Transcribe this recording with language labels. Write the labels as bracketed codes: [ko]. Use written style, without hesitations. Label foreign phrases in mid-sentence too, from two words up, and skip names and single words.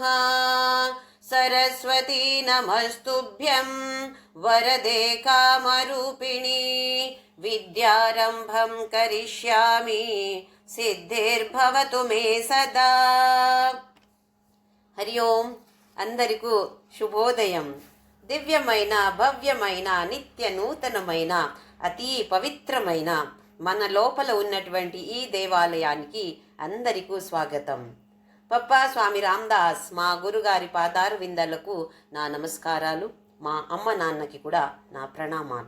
[sa] सरस्वती नमस्तुभ्यं वरदे कामरूपिणी विद्यारम्भं करिष्यामि सिद्धिर्भवतु मे सदा। हरि ओं [te] అందరికీ శుభోదయం. దివ్యమైన భవ్యమైన నిత్య నూతనమైన అతి పవిత్రమైన మన లోపల ఉన్నటువంటి ఈ దేవాలయానికి అందరికీ స్వాగతం. పప్పా స్వామి రామదాస్ మా గురుగారి పాదార విందాలకు నా నమస్కారాలు, మా అమ్మ నాన్నకి కూడా నా ప్రణామాలు.